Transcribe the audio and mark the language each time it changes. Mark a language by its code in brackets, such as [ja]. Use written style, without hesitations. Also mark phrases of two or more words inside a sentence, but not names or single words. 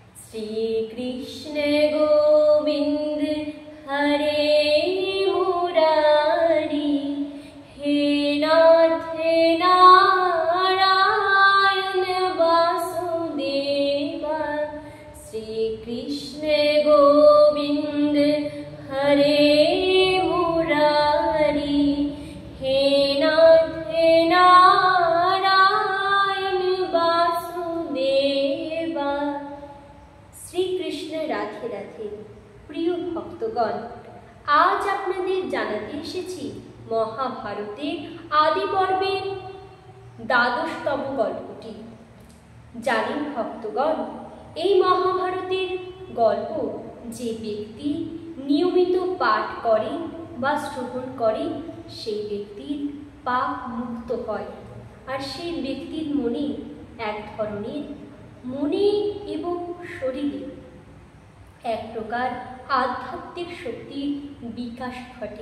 [sa] श्रीकृष्ण गोविंद हरे मुरारी, हे नाथ नारायण वासुदेवा। श्रीकृष्ण गोविंद हरे मुरारी, हे नाथ नारायण वासुदेवा। [bn] শ্রীকৃষ্ণ রাধে রাধে। প্রিয় ভক্তগণ, আজ আপনাদের জানাতে এসেছি মহাভারতের আদি পর্বের দ্বাদশতম গল্পটি। জানেন ভক্তগণ, এই মহাভারতের গল্প যে ব্যক্তি নিয়মিত পাঠ করে বা শ্রবণ করে সেই ব্যক্তির পাপ মুক্ত হয়, আর সেই ব্যক্তির মনে এক ধরনের মনে এবং শরীরে এক প্রকার আধ্যাত্মিক শক্তির বিকাশ ঘটে।